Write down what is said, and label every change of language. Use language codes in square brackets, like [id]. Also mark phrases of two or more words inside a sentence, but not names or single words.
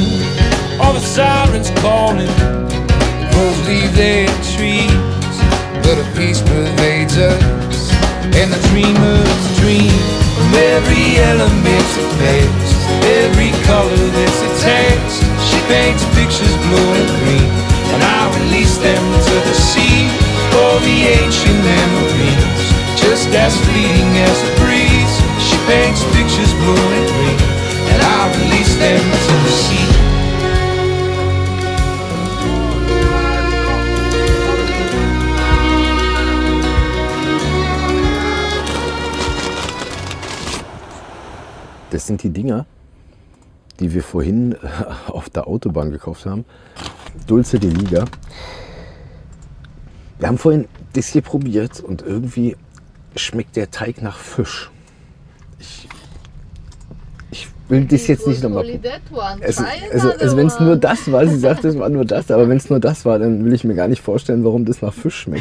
[en] All the sirens calling, the crows leave their trees, but a peace pervades us, and the dreamers dream from every element of past, every color that's attached. She paints pictures blue and green, and I release them to the sea. For the ancient memories, just as fleeting as a breeze. She paints pictures blue and green, and I release them to the sea. [de] Das sind die Dinger, die wir vorhin auf der Autobahn gekauft haben. Dulce de Liga. Wir haben vorhin das hier probiert und irgendwie schmeckt der Teig nach Fisch. Ich will das jetzt nicht nochmal probieren. Also wenn es nur das war, sie sagt, es war nur das, aber wenn es nur das war, dann will ich mir gar nicht vorstellen, warum das nach Fisch schmeckt.